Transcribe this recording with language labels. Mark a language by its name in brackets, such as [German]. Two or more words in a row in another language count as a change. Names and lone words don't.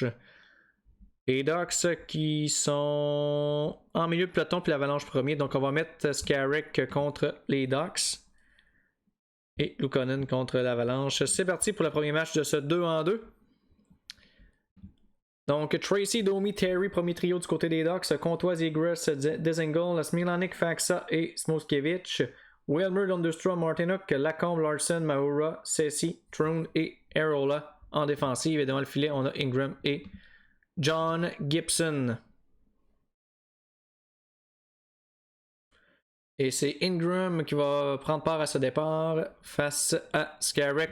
[French] Les Ducks qui sont en milieu de peloton puis l'Avalanche premier. Donc on va mettre Skarek contre les Ducks. Et Luukkonen contre l'Avalanche. C'est parti pour le premier match de ce 2 en 2. Donc Tracy, Domi, Terry, premier trio du côté des Ducks. Comtois, Zegras, Dzingel, Smilanic, Faksa et Smoskevich. Wilmer, Lundestrom, Martinuk, Lacombe, Larson, Mahura, Ceci, Troon et Arola en défensive. Et devant le filet, on a Ingram et John Gibson. Et c'est Ingram qui va prendre part à ce départ face à Skarek.